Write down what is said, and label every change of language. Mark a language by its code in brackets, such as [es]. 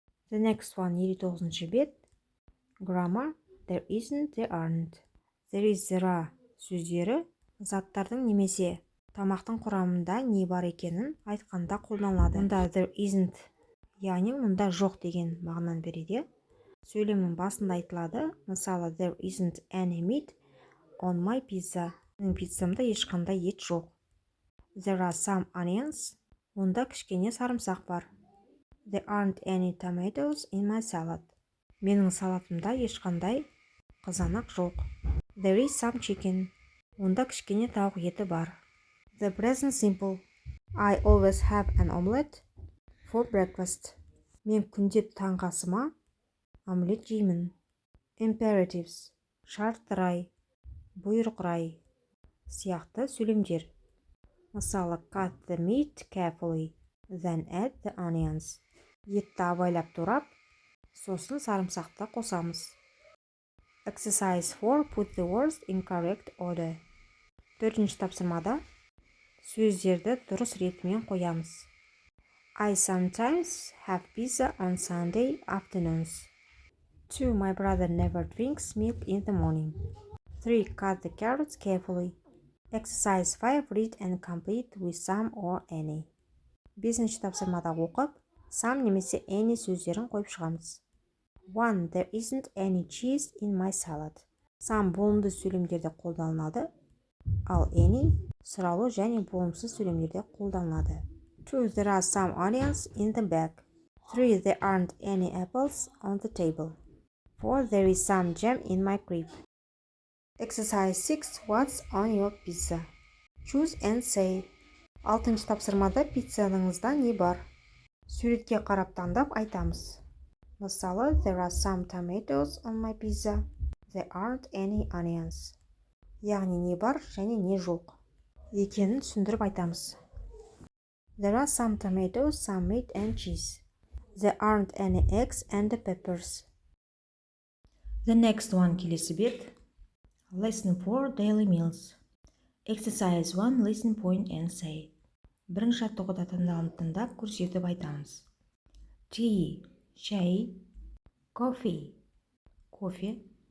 [en] The next one, [kk] 59-ші бет. [en] Grammar. There isn't, there aren't. There is, there are [kk] сөздері заттардың немесе тамақтың құрамында не бар екенін айтқанда қолданылады. Мұнда [en] there isn't, [kk] яғни мұнда жоқ деген мағынаны береді. Сөйлемнің басында айтылады. [en] Мысалы, there isn't any meat on my pizza. [kk] Менің пиццамда ешқандай ет жоқ. [en] There are some onions. [kk] Онда кішкене сарымсақ бар. [en] There aren't any tomatoes in my salad. [kk] Менің салатымда ешқандай қызанақ жоқ. [en] There is some chicken. [kk] Онда кішкене тауық еті бар. [en] The present simple. I always have an omelette for breakfast. [kk] Мен күнде таңғы асыма омлет жеймін. [en] Imperatives. [kk] Шартты рай, бұйрық рай сияқты сөйлемдер. [en] Мысалы, cut the meat carefully, then add the onions. [kk] Етті абайлап турап, сосын сарымсақты қосамыз. [en] Exercise 4. Put the words in correct order. [kk] Төртінші тапсырмада сөздерді дұрыс ретімен қоямыз. [en] I sometimes have pizza on Sunday afternoons. 2. My brother never drinks milk in the morning. 3. Cut the carrots carefully. Exercise 5. Read and complete with some or any. [kk] Бесінші тапсырмада оқып, some немесе any сөздерін қойып шығамыз. 1. [en] There isn't any cheese in my salad. [kk] Some болымды сөйлемдерде қолданылады, ал any сұраулы және болымсыз сөйлемдерде қолданылады. 2. [en] There are some onions in the bag. 3. There aren't any apples on the table. 4. There is some jam in my crib. Exercise 6. What's on your pizza? Choose and say. [kk] Алтыншы тапсырмада пиццаңызда не бар? Суретке қарап таңдап айтамыз. [en] Мысалы, there are some tomatoes on my pizza. There aren't any onions. [kk] Яғни не бар және не жоқ екенін түсіндіріп айтамыз. [en] There are some tomatoes, some meat and cheese. There aren't any eggs and peppers. The next one [kk] келесі бет. [en] Lesson 4 daily meals. Exercise 1 listen point and say. [kk] Бірінші жаттығуда таңдалымды тыңдап көрсетіп айтамыз. Tea, шай. Coffee, кофе.